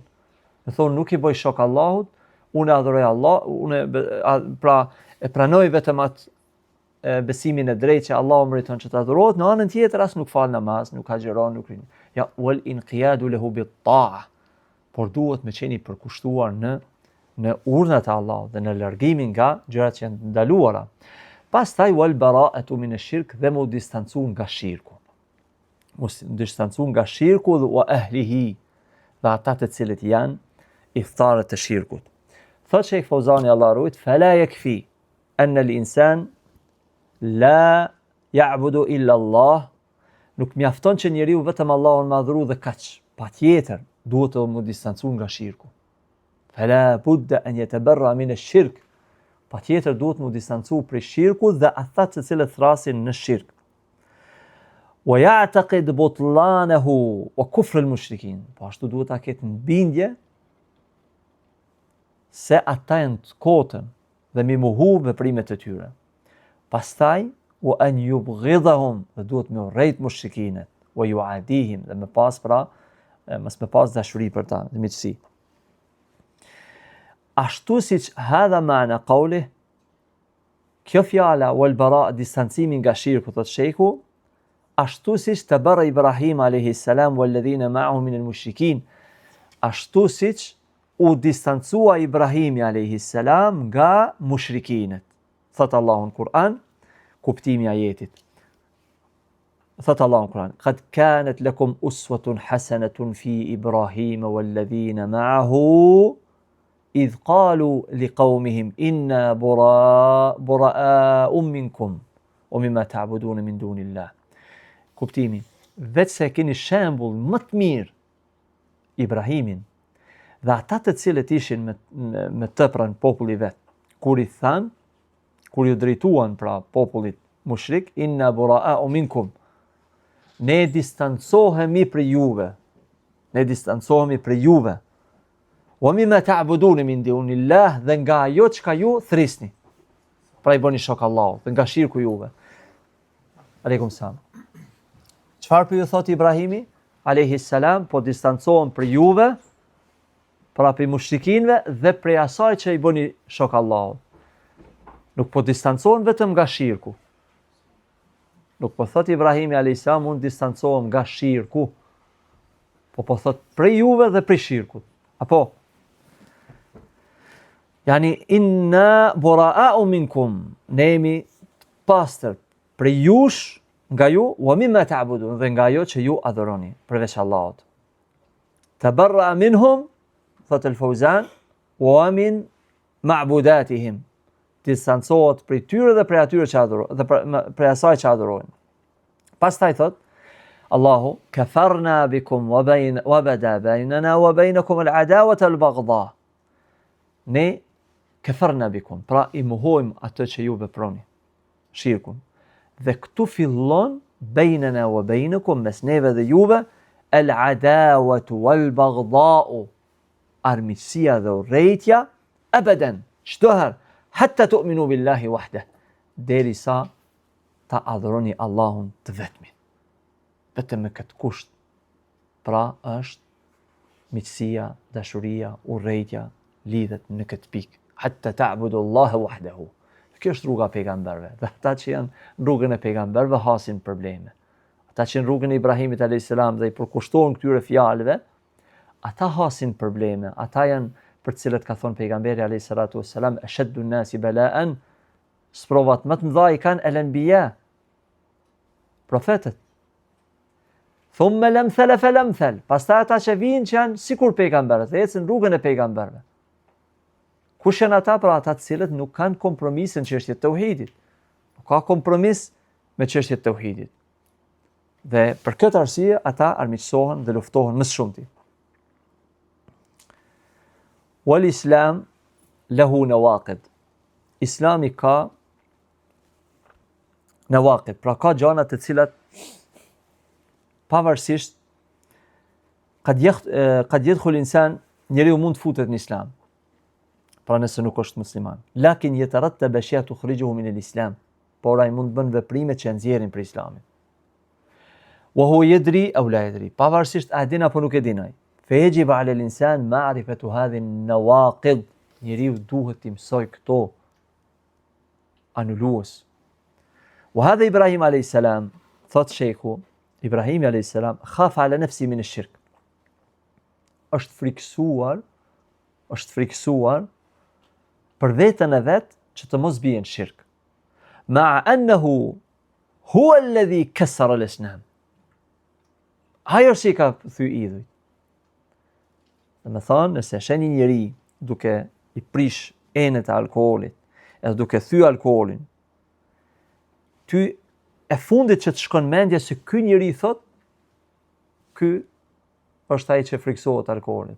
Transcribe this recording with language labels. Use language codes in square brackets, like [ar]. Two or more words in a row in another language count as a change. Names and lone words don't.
[sq] Me thonë nuk i bëj shok Allahut, unë adhuroj Allah, pra e pranoj vetëm atë besimin e drejtë që Allahu meriton që të adhurohet, në anën tjetër as nuk fal namaz, nuk agjeron, nuk rin. [ar] Ja والانقياد له بالطاعة. [sq] Por duhet me qeni përkushtuar në urdhat e Allahut dhe në largimin nga gjërat që janë ndaluara. Pastaj [ar] والبراءة من الشرك, [sq] dhe mu distancu nga shirku. Mos distancu nga shirku dhe [ar] وأهله, [sq] dhe ata të cilët janë iftarët të shirkut. Thot Sheikh Fauzani Allah ruajt, [ar] فلا يكفي أن الإنسان لا يعبد إلا الله, [sq] nuk mjafton që njeriu vetëm Allahun me adhuru dhe kaq. Patjetër duhet të mu distancu nga shirku. [ar] فلا بد أن يتبرأ من الشرك. [sq] Patjetër duhet mu distancu prej shirku dhe ata të cilët thrasin në shirk. [ar] ويعتقد بطلانه وكفر المشركين. [sq] Po ashtu duhet ta ketë në bindje se ata janë të kotën dhe mi muhu veprimet e tyre. Pastaj [ar] وأن يبغضهم, [sq] dhe duhet me urrejt mushrikinet, [ar] ويعاديهم, [sq] dhe me pas mos me pas dashuri për ta, dhe miqësi. Ashtu siç [ar] هذا معنى قولي, [sq] kjo fjala [ar] والبراء, [sq] distancimi nga shirku, thot sheku, ashtu siç [ar] تبرأ إبراهيم عليه السلام والذين معه من المشركين, [sq] ashtu siç u distancua Ibrahimi [ar] عليه السلام [sq] nga mushrikinet. Thot Allahu në Kur'an, kuptimi i ajetit. Thot Allahu në Kur'an: [ar] "قد كانت لكم أسوة حسنة في إبراهيم والذين معه إذ قالوا لقومهم إنا برآء منكم ومما تعبدون من دون الله." [sq] Kuptimi: vetë se keni shembull më të mirë Ibrahimin dhe ata të cilët ishin me të pranë populli vet, kur i than, kur ju drejtuan pra popullit mushrik, [ar] إنا برآء منكم, [sq] ne distancohemi prej juve, [ar] ومما تعبدون من دون الله, [sq] dhe nga ajo çka ju thrisni, pra i bëni shok Allahut, dhe nga shirku juve. [ar] عليكم السلام. [sq] Çfarë po ju thot Ibrahimi [ar] عليه السلام? [sq] Po distancohen prej juve, pra prej mushrikinëve dhe prej asaj që i bëni shok Allahut. Nuk po distancohen vetëm nga shirku. Nuk po thot Ibrahimi [ar] عليه السلام [sq] unë distancohem nga shirku. Po thot prej juve dhe prej shirkut. Apo yani [ar] إنا برآء منكم, [sq] ne jemi pastër prej jush, nga ju, [ar] ومما تعبدون, [sq] dhe nga ajo që ju adhuroni përveç Allahut. [ar] تبرأ منهم, [sq] thot al-Fawzan, [ar] ومن معبوداتهم, [sq] distancohet prej tyre dhe prej atyre që adhurojnë, dhe prej asaj që adhurojnë. Pastaj thot Allahu: [ar] "كفرنا بكم وبدا بيننا وبينكم العداوة والبغضاء." Ne كفرنا بكم, [sq] pra i mohojmë atë që ju veproni, shirkun. Dhe këtu fillon [ar] بيننا وبينكم, [sq] mes neve dhe juve, [ar] العداوة والبغضاء, [sq] armiqësia dhe urrejtja, abadan, çdo herë, [ar] حتى تؤمنوا بالله وحده, [sq] derisa ta adhuroni Allahun të vetmin. Vetëm me këtë kusht, pra është miqësia, dashuria, urrejtja, lidhet në këtë pikë. [ar] حتى تعبدوا الله وحده. [sq] Kjo është rruga e pejgamberëve. Dhe ata që janë në rrugën e pejgamberëve hasin probleme. Ata që në rrugën e Ibrahimit [ar] عليه السلام [sq] dhe i përkushtohen këtyre fjalëve, ata hasin probleme. Ata janë për të cilët ka thënë pejgamberi [ar] عليه الصلاة والسلام: "أشد الناس بلاء", [sq] sprovat më të mëdha i kanë el-anbiya, profetët. [ar] ثم الأمثل فالأمثل, [sq] pastaj ata që vinë që janë sikur pejgamberët, dhe ecën rrugën e pejgamberëve. Kush janë ata? Pra ata të cilët nuk kanë kompromis në çështjet e tauhidit. Nuk ka kompromis me çështjet e tauhidit. Dhe për këtë arsye ata armiqësohen dhe luftohen më shumëti. [ar] والإسلام له نواقض. [sq] Islami ka nawaqid, pra ka gjëra të cilat pavarësisht [ar] قد يدخل إنسان, [sq] njeriu mund të futet në Islam, pra nëse nuk është musliman. [ar] لكن يترتب أشياء تخرجه من الإسلام, [sq] por ai mund të bën veprime që nxjerrin për Islamin. [ar] وهو يدري أو لا يدري, [sq] pavarësisht a din apo nuk e din ai. [ar] فيجب على الإنسان معرفة هذه النواقض, [sq] njeriu duhet të mësoj këto anulues. [ar] وهذا إبراهيم عليه السلام, [sq] thot sheikhu, [ar] إبراهيم عليه السلام خاف على نفسي من الشرك. [sq] Është friksuar për veten e vet që të mos bien shirk. [ar] مع أنه هو الذي كسر الأصنام. [sq] Ajo si ka thy idhuj. Dhe me thonë, nëse sheni njeri duke i prish enet e alkoolit, edhe duke thy alkoolin, ty e fundit që të shkon mendja se ky njeri thot, ky është ai që friksohet alkoolit.